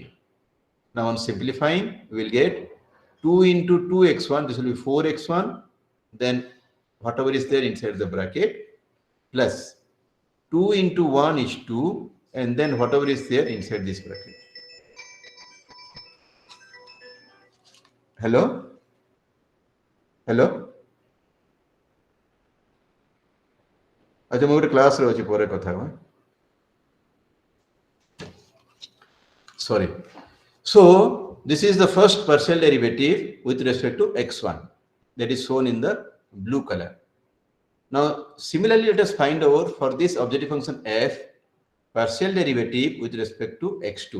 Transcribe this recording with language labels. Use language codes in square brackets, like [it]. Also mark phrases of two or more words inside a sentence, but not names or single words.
[en] Now on simplifying, we will get 2 into 2x1, this will be 4x1, then whatever is there inside the bracket, plus 2 into 1 is 2, and then whatever is there inside this bracket. Hello? Hello? [hi] अच्छा मैं [or] ଗୋଟେ କ୍ଲାସ୍ ରେ ଅଛି ପରେ କଥା ହେବା. [en] Sorry. So this is the first partial derivative with respect to x1 that is shown in the blue color. Now similarly, let us find out for this objective function f partial derivative with respect to x2.